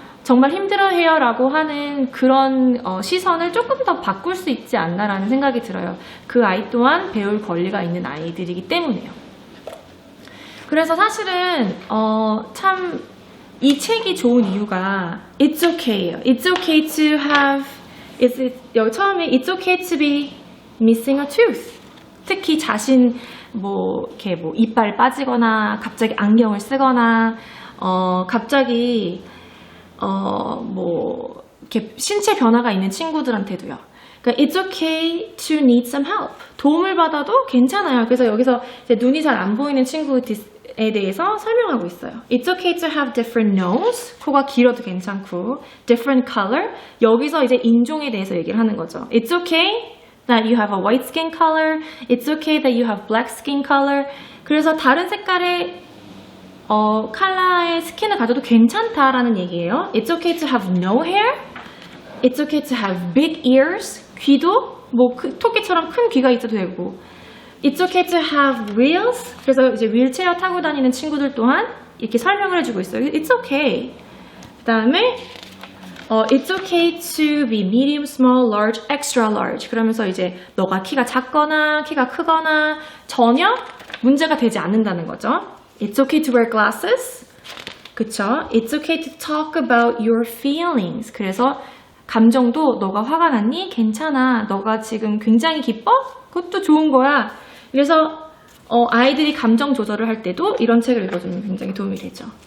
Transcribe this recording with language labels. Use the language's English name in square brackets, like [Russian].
[Korean] 정말 힘들어해요라고 하는 그런 시선을 조금 더 바꿀 수 있지 않나라는 생각이 들어요. 그 아이 또한 배울 권리가 있는 아이들이기 때문에요. 그래서 사실은 참 이 책이 좋은 이유가 It's okay 예요. [English] It's okay to have 여기 처음에 It's okay to be missing a tooth. [Korean] 특히 자신 이렇게 이빨 빠지거나 갑자기 안경을 쓰거나 갑자기 이렇게 신체 변화가 있는 친구들한테도요. [English] 그러니까 It's okay to need some help. [Korean] 도움을 받아도 괜찮아요. 그래서 여기서 이제 눈이 잘 안 보이는 친구에 대해서 설명하고 있어요. [English] It's okay to have different nose. [Korean] 코가 길어도 괜찮고 different color. 여기서 이제 인종에 대해서 얘기를 하는 거죠. [English] It's okay that you have a white skin color. It's okay that you have black skin color. [Korean] 그래서 다른 색깔의 컬러의 스킨을 가져도 괜찮다라는 얘기예요. [English] It's okay to have no hair. It's okay to have big ears. [Korean] 귀도 토끼처럼 큰 귀가 있어도 되고. [English] It's okay to have wheels. [Korean] 그래서 이제 휠체어 타고 다니는 친구들 또한 이렇게 설명을 해주고 있어요. [English] It's okay. 그 다음에 It's okay to be medium, small, large, extra large. [Korean] 그러면서 이제 너가 키가 작거나 키가 크거나 전혀 문제가 되지 않는다는 거죠. [English] It's okay to wear glasses. [Korean] 그쵸? [English] It's okay to talk about your feelings. [Korean] 그래서 감정도 너가 화가 났니? 괜찮아. 너가 지금 굉장히 기뻐? 그것도 좋은 거야. 그래서 아이들이 감정 조절을 할 때도 이런 책을 읽어주면 굉장히 도움이 되죠.